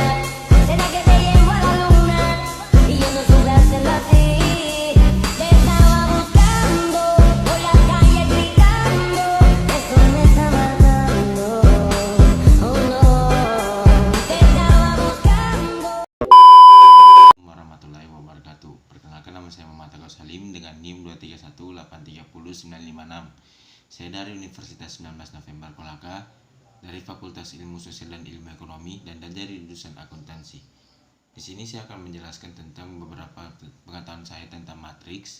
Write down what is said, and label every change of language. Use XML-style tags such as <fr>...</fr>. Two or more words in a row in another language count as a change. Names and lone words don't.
<es>¿Será que te llevo a la luna? Y yo no supe hacerlo así. Te estaba buscando, por la calle gritando. Eso me está matando, oh no. Te estaba buscando.</es> <ar>ورحمة الله وبركاته.</ar> <id>Perkenalkan, nama saya Muhammad Agus Salim dengan NIM 231830956. Saya dari Universitas 19 November Kolaka, dari Fakultas Ilmu Sosial dan Ilmu Ekonomi, dan dari jurusan akuntansi. Di sini saya akan menjelaskan tentang beberapa pengetahuan saya tentang matriks.</id>